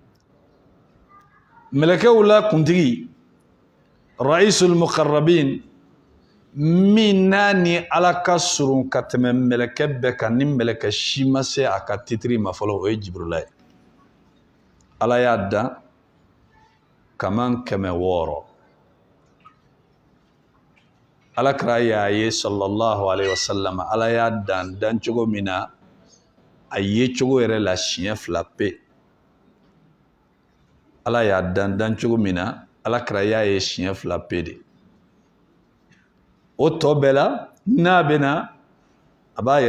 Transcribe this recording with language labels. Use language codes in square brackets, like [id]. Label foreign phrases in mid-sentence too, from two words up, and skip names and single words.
[bm] mɛlɛkɛw la kuntigi [ar] رئيس المقربين [bm] min n'a ni Ala ka surun ka tɛmɛ mɛlɛkɛ bɛɛ kan ni mɛlɛkɛ si ma se a ka titiri ma fɔlɔ o ye Jibrila ye Ala y'a dan kaman 600 Alakira y'a ye [ar] صلى الله عليه وسلم [bm] Ala y'a dan cogo min na a ye cogo yɛrɛ la siɲɛ 2 pe Ala y'a dan cogo min na Alakira y'a ye siɲɛ 2 pe de o tɔ bɛɛ la n'a bɛ na a b'a